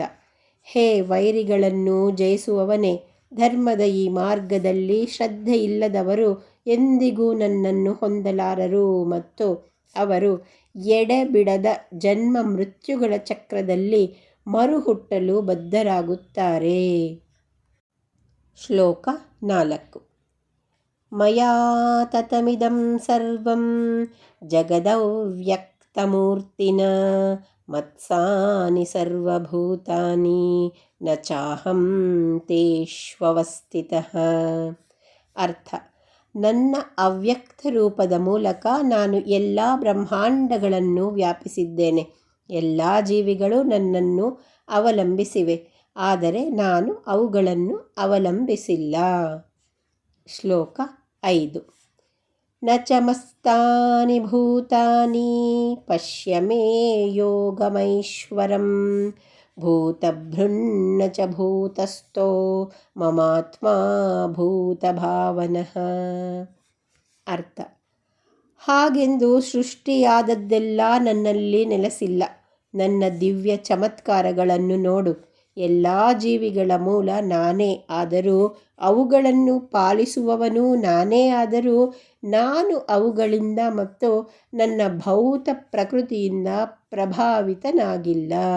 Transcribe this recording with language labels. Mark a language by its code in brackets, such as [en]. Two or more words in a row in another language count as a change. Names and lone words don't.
[kn] ಹೇ ವೈರಿಗಳನ್ನು ಜಯಿಸುವವನೇ, ಧರ್ಮದ ಈ ಮಾರ್ಗದಲ್ಲಿ ಶ್ರದ್ಧೆ ಇಲ್ಲದವರು ಎಂದಿಗೂ ನನ್ನನ್ನು ಹೊಂದಲಾರರು ಮತ್ತು ಅವರು ಎಡೆಬಿಡದ ಜನ್ಮ ಮೃತ್ಯುಗಳ ಚಕ್ರದಲ್ಲಿ ಮರುಹುಟ್ಟಲು ಬದ್ಧರಾಗುತ್ತಾರೆ. ಶ್ಲೋಕ 4. [sa] ಮಯಾ ತತಮಿದಂ ಸರ್ವಂ ಜಗದವ್ಯಕ್ತಮೂರ್ತಿನ ಮತ್ಸಾನಿ ಸರ್ವಭೂತಾನಿ ನ ಚಾಹಂ ತೇಷ್ವವಸ್ಥಿತಃ. [kn] ಅರ್ಥ. ನನ್ನ ಅವ್ಯಕ್ತ ರೂಪದ ಮೂಲಕ ನಾನು ಎಲ್ಲ ಬ್ರಹ್ಮಾಂಡಗಳನ್ನು ವ್ಯಾಪಿಸಿದ್ದೇನೆ. ಎಲ್ಲ ಜೀವಿಗಳು ನನ್ನನ್ನು ಅವಲಂಬಿಸಿವೆ, ಆದರೆ ನಾನು ಅವುಗಳನ್ನು ಅವಲಂಬಿಸಿಲ್ಲ. ಶ್ಲೋಕ 5. [sa] ನ ಚ ಮಸ್ತಾನಿ ಭೂತಾನಿ ಪಶ್ಯ ಮೇ ಯೋಗಮೈಶ್ವರಂ ಭೂತಭೃನ್ನ ಚ ಭೂತಸ್ಥೋ ಮಮಾತ್ಮ ಭೂತಭಾವನಃ. [kn] ಅರ್ಥ. ಹಾಗೆಂದು ಸೃಷ್ಟಿಯಾದದ್ದೆಲ್ಲ ನನ್ನಲ್ಲಿ ನೆಲೆಸಿಲ್ಲ. ನನ್ನ ದಿವ್ಯ ಚಮತ್ಕಾರಗಳನ್ನು ನೋಡು. ಎಲ್ಲ ಜೀವಿಗಳ ಮೂಲ ನಾನೇ ಆದರೂ ಅವುಗಳನ್ನು ಪಾಲಿಸುವವನು ನಾನೇ ಆದರೂ ನಾನು ಅವುಗಳಿಂದ ಮತ್ತು ನನ್ನ ಭೌತ ಪ್ರಕೃತಿಯಿಂದ ಪ್ರಭಾವಿತನಾಗಿಲ್ಲ.